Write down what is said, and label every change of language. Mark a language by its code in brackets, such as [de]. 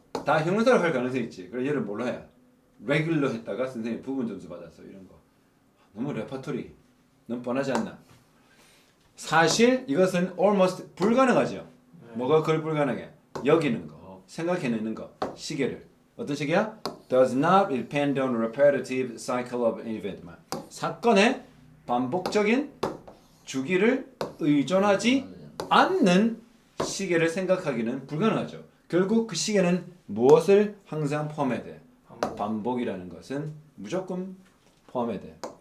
[ko] 다 형용사로 할 가능성이 있지. 그래 얘를 뭘로 해? regular 했다가 선생님 부분 점수 받았어. 이런 거. 너무 레퍼토리. 너무 뻔하지 않나? 사실 이것은 almost 불가능하죠. 뭐가 그걸 불가능해? 여기는 거, 생각해내는 거, 시계를. 어떤 시계야? [en] Does not depend on repetitive cycle of an event. [ko] 사건의 반복적인 주기를 의존하지 않는 시계를 생각하기는 불가능하죠. 결국 그 시계는 무엇을 항상 포함해야 돼? 반복이라는 것은 무조건 포함해야 돼.